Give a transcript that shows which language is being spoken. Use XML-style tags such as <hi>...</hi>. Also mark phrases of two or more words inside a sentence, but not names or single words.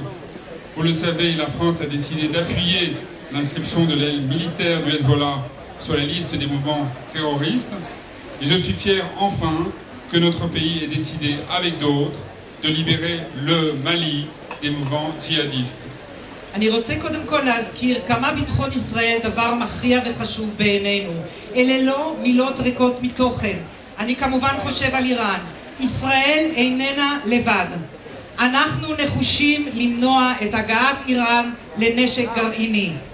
<fr>Vous le savez, la France a décidé d'appuyer l'inscription de l'aile militaire du Hezbollah sur la liste des mouvements terroristes. Et je suis fier enfin que notre pays ait décidé, avec d'autres, de libérer le Mali des mouvements djihadistes.</fr> <he>אני רוצה קודם כל להזכיר כמה ביטחון ישראל דבר מכריע וחשוב בעינינו. אלה לא מילות ריקות מתוכן. אני כמובן חושב על איראן. ישראל איננה לבד. אנחנו נחושים למנוע את הגעת איראן לנשק גרעיני.</he>